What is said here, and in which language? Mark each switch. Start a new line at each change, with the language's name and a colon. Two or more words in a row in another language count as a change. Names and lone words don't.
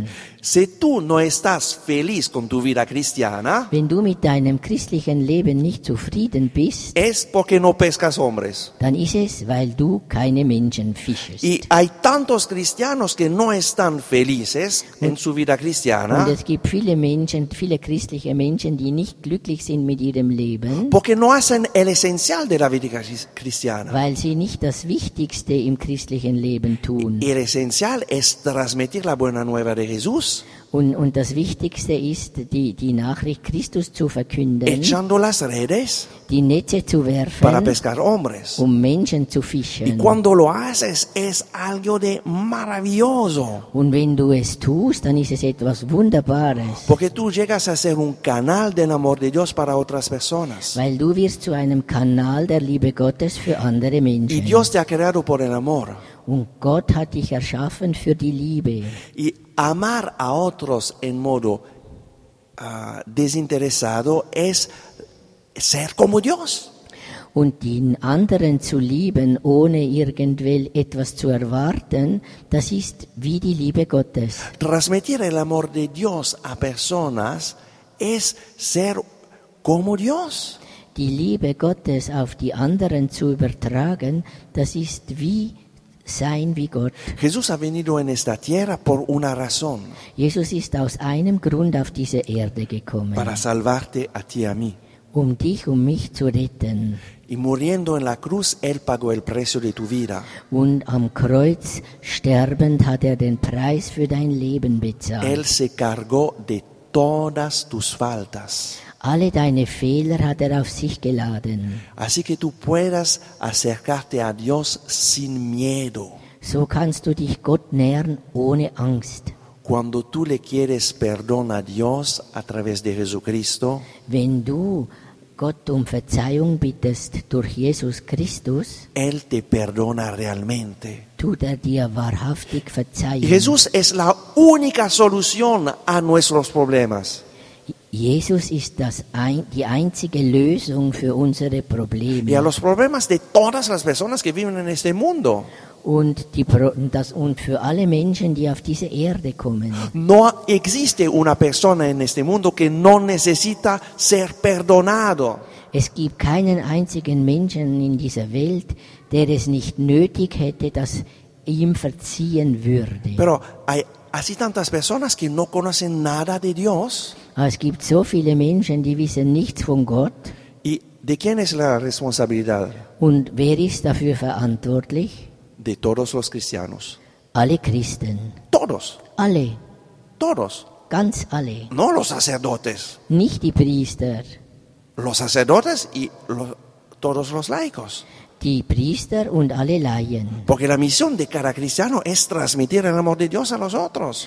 Spanish: Si tú no estás feliz con tu vida cristiana,
German: Wenn du mit deinem christlichen Leben nicht zufrieden bist,
Spanish: es porque no pescas hombres.
German: dann ist es, weil du keine Menschen fischest.
Spanish: Y hay tantos cristianos que no están felices en su vida
German: Und
Spanish: cristiana
German: es gibt viele Menschen, viele christliche Menschen, die nicht glücklich sind mit ihrem Leben,
Spanish: porque no hacen el esencial de la vida cristiana.
German: weil sie nicht das Wichtigste im christlichen Leben tun.
Spanish: Y el esencial es transmitir la buena nueva de Jesús,
German: Und das Wichtigste ist, die Nachricht Christus zu verkünden,
Spanish: echando las redes
German: die Netze zu
Spanish: para
German: werfen,
Spanish: pescar hombres.
German: Menschen zu
Spanish: Y
German: fischen.
Spanish: cuando lo haces es algo de maravilloso,
German: Und wenn du es tust, dann ist es etwas Wunderbares,
Spanish: porque tú llegas a ser un canal del amor de Dios para otras personas.
German: weil du wirst zu einem Kanal der Liebe Gottes für andere
Spanish: Y
German: Menschen.
Spanish: Dios te ha creado por el amor.
German: Und Gott hat dich erschaffen für die Liebe.
Spanish: Y amar a otros en modo desinteresado es ser como Dios.
German: Und den anderen zu lieben, ohne etwas zu erwarten, das ist wie die Liebe Gottes.
Spanish: Transmitir el amor de Dios a personas es ser como Dios.
German: Die Liebe Gottes auf die anderen zu übertragen, das ist wie sein wie Gott.
Spanish: Jesús ha venido en esta tierra por una razón,
German: Jesus ist aus einem Grund auf diese Erde gekommen,
Spanish: para salvarte a ti y a mí.
German: dich, mich zu retten.
Spanish: Y muriendo en la cruz, Él pagó el precio de tu vida.
German: Und am Kreuz sterbend hat den Preis für dein Leben bezahlt.
Spanish: Él se cargó de todas tus faltas.
German: Alle deine Fehler hat auf sich geladen.
Spanish: Así que tú puedas acercarte a Dios sin miedo.
German: So kannst du dich Gott nähern ohne Angst.
Spanish: Cuando tú le quieres perdón a Dios a través de Jesucristo,
German: Wenn du Gott Verzeihung bittest durch Jesus Christus,
Spanish: Él te perdona realmente.
German: tut dir wahrhaftig verzeihen.
Spanish: Y Jesús es la única solución a nuestros problemas.
German: Jesus ist die einzige Lösung für unsere
Spanish: Y a
German: Probleme
Spanish: los problemas de todas las personas que viven en este mundo.
German: und für alle Menschen, die auf diese Erde kommen.
Spanish: No existe una persona en este mundo que no necesita ser perdonado.
German: Es gibt keinen einzigen Menschen in dieser Welt, der es nicht nötig hätte, dass ihm verziehen würde.
Spanish: Pero hay así tantas personas que no conocen nada de Dios.
German: Aber es gibt so viele Menschen, die wissen nichts von Gott.
Spanish: ¿Y de quién es la responsabilidad?
German: Und wer ist dafür verantwortlich?
Spanish: De todos los cristianos.
German: Alle Christen.
Spanish: Todos.
German: Alle.
Spanish: Todos.
German: Ganz alle.
Spanish: No los sacerdotes.
German: Nicht die Priester.
Spanish: Los sacerdotes y todos los laicos.
German: Die Priester und alle Laien.
Spanish: Porque la misión de cada cristiano es transmitir el amor de Dios a los otros.